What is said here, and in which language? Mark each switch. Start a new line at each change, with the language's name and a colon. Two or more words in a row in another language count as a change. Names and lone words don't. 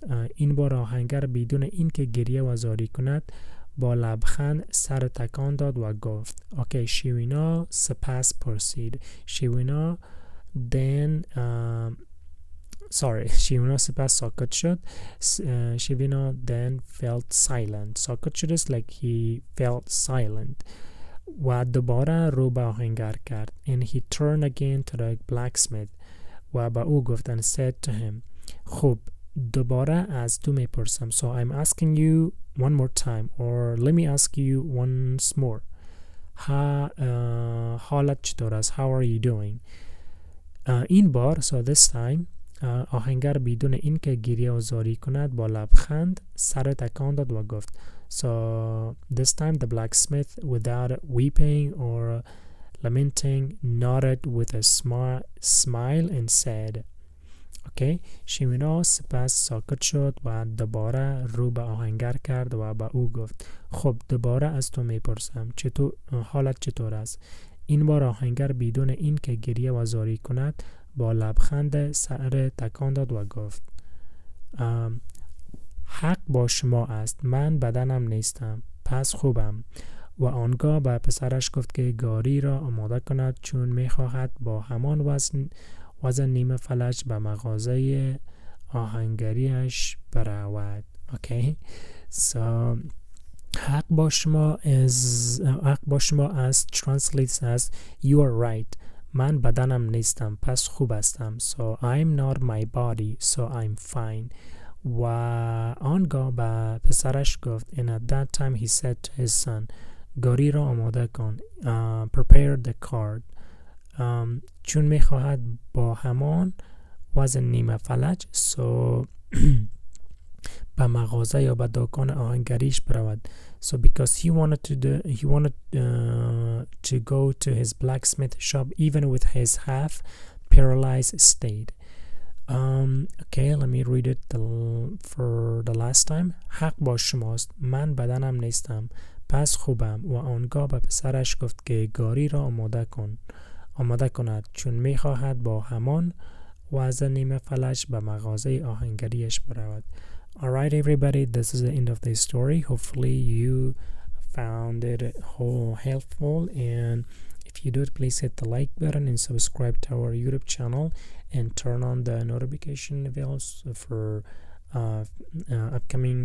Persian: این بار آهنگر بدون اینکه گریه و زاری کند با لبخند سر تکان داد و گفت اوکی. شیوینا سپس پرسید. شیوینا سپس ساکت شد.
English: شیوینا then felt silent.
Persian: ساکت شد
English: is like he felt silent.
Persian: و دوباره رو به آهنگر کرد.
English: And he turned again to the blacksmith.
Persian: و با او گفت
English: and said to him
Persian: خوب دوباره از تو میپرسم.
English: So I'm asking you one more time or let me ask you once more.
Persian: حالت چطور است؟
English: How are you doing?
Persian: این بار
English: so this time
Persian: آهنگر بدون اینکه گریه و زاری کند با لبخند سر تکان داد و گفت.
English: So this time the blacksmith without weeping or lamenting nodded with a smile and said okay.
Persian: شیوینا سپس ساکت شد و دوباره رو به آهنگر کرد و به او گفت خب دوباره از تو میپرسم حالت چطور است؟ این بار آهنگر بدون اینکه گریه و زاری کند با لبخند سر تکان داد و گفت حق با شما است، من بدنم نیستم، پس خوبم. و آنگاه به پسرش گفت که گاری را آماده کند چون میخواهد با همان وزن نیمه فلج به مغازه آهنگریش برود.
English: Okay, so
Persian: حق با شما است
English: translates as you are right.
Persian: من بدنم نیستم پس خوب هستم.
English: So I'm not my body so I'm fine.
Persian: و آنگاه به پسرش گفت
English: and at that time he said to his son
Persian: گاری را آماده کن.
English: Prepare the cart.
Persian: چون میخواهد با همان وزن نیمه فلج so به مغازه یا به دکان آهنگریش برود.
English: So because he wanted to go to his blacksmith shop even with his half paralyzed state. Okay, let me read it for the last time.
Persian: حق با شماست، من بدنم نیستم پس خوبم. و آنگاه به پسرش گفت که گاری را آماده کند چون میخواهد با همان وزن نیمه فلج به مغازه آهنگریش برود.
English: Alright everybody, this is the end of the story. Hopefully you found it helpful, and if you did, please hit the like button and subscribe to our YouTube channel and turn on the notification bells for upcoming lessons.